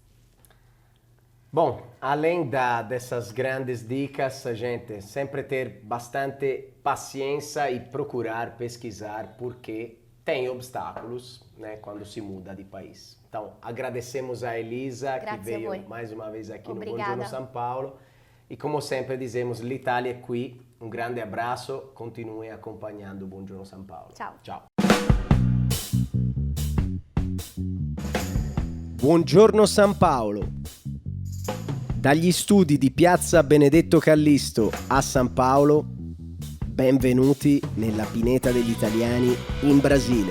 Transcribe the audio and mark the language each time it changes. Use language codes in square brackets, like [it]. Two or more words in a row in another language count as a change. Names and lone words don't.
[pt] Bom, além dessas grandes dicas, gente, sempre ter bastante paciência e procurar pesquisar, porque tem obstáculos, né, quando se muda de país. Então, agradecemos a Elisa, que veio mais uma vez aqui no Buongiorno São Paulo. E como sempre dizemos, [it] l'Italia è qui. Un grande abbraccio, continui accompagnando Buongiorno São Paulo. Ciao. Ciao. Buongiorno São Paulo. Dagli studi di Piazza Benedetto Callisto a San Paolo, benvenuti nella pineta degli italiani in Brasile.